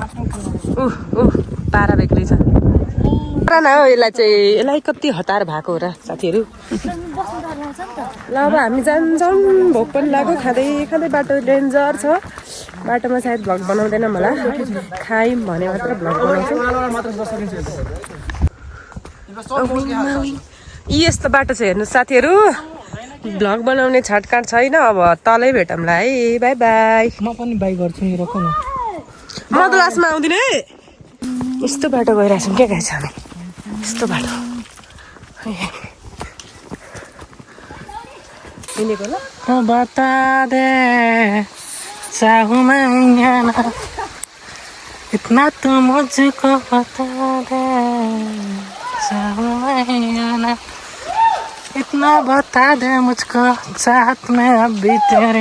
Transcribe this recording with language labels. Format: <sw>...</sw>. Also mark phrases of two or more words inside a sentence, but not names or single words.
<ne>पारा बेग्लै छ न हो यसलाई चाहिँ यसलाई कति हतार भएको हो र साथीहरू ल अब हामी जान्छौँ भोक पनि लाग्यो खाँदै खाँदै बाटो डेन्जर छ बाटोमा सायद भ्लग बनाउँदैन मलाई खायौँ भने मात्र भ्लग बनाउँछु यस्तो बाटो छ हेर्नु साथीहरू भ्लग बनाउने छटकाट छैन अब तलै भेटौँला है बाई बाई म पनि बाई गर्छु नि रोक न म त लास्टमा आउँदिनँ है यस्तो बाटो गइरहेछौँ क्या गाइस हामी यस्तो बाटो हिँडेको ल</ne> <hi>बता दे चाहूं मैं या ना इतना तो मुझको बता दे चाहूं मैं या ना इतना बता दे मुझको चाहत में अब भी तेरे</hi>